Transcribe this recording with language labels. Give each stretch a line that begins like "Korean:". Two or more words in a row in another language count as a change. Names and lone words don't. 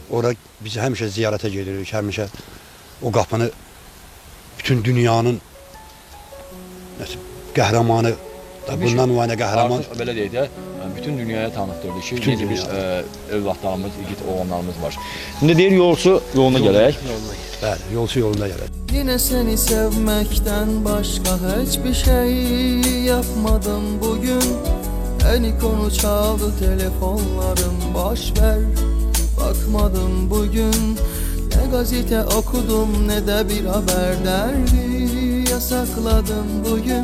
Azerbaijani: Ora biz həmişə ziyarətə gedirik, həmişə o qapını bütün dünyanın qəhrəmanı da bundan nümayəndə qəhrəman. Artıq belə deyək də, bütün dünyaya tanıtdırdı ki, Bütün necə bir dünya. övladlarımız, igid oğlanlarımız var. İndi deyir yolçu yoluna gələk. Bəli, yolçu yolunda gəlir.
Turkish: Yine seni sevmekten başka hiçbir şey yapmadım bugün. En konu çaldı telefonlarım, boş ver, bakmadım bugün. Ne gazete okudum ne de bir haber derdi yasakladım bugün.